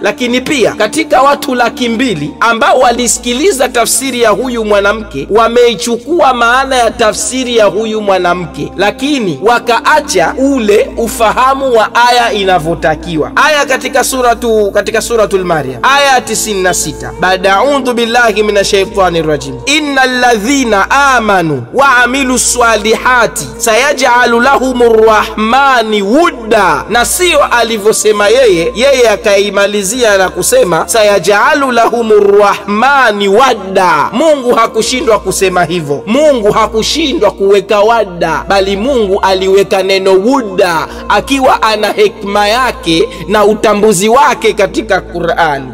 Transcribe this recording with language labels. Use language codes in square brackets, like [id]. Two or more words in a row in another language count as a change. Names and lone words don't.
[sw] Lakini pia katika watu 200,000 ambao walisikiliza tafsiri ya huyu mwanamke, wameichukua maana ya tafsiri ya huyu mwanamke, lakini wakaacha ule ufahamu wa aya inavyotakiwa. Aya katika suratul Maryam aya 96, baada [ar] أعوذ بالله من الشيطان الرجيم إن الذين آمنوا وعملوا الصالحات سيجعل لهم الرحمن ودا. [sw] Na sio alivyosema yeye akaimalizia na kusema [ar] سيجعل لهم الرحمن ودا. [sw] Mungu hakushindwa kusema hivyo, Mungu hakushindwa kuweka wadda, bali Mungu aliweka neno wudda akiwa ana hekima yake na utambuzi wake katika Qur'an.